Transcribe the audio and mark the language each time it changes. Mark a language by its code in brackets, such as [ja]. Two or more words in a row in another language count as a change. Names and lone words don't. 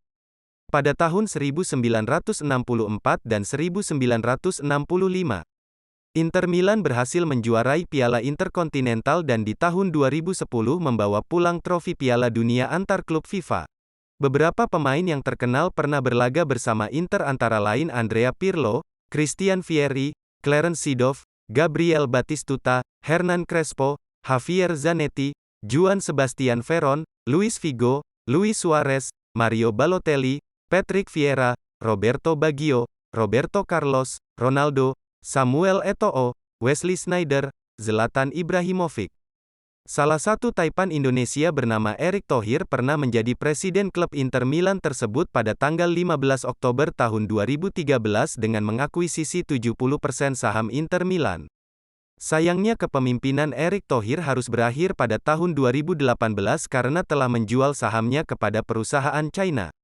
[id] Pada tahun 1964 dan 1965, Inter Milan berhasil menjuarai Piala Interkontinental dan di tahun 2010 membawa pulang trofi Piala Dunia antar klub FIFA. Beberapa pemain yang terkenal pernah berlaga bersama Inter antara lain Andrea Pirlo, Christian Vieri, Clarence Seedorf, Gabriel Batistuta, Hernan Crespo, Javier Zanetti, Juan Sebastian Veron, Luis Figo, Luis Suarez, Mario Balotelli, Patrick Vieira, Roberto Baggio, Roberto Carlos, Ronaldo, Samuel Eto'o, Wesley Sneijder, Zlatan Ibrahimovic. Salah satu Taipan Indonesia bernama Erick Thohir pernah menjadi presiden klub Inter Milan tersebut pada tanggal 15 Oktober tahun 2013 dengan mengakuisisi 70% saham Inter Milan. Sayangnya kepemimpinan Erick Thohir harus berakhir pada tahun 2018 karena telah menjual sahamnya kepada perusahaan China.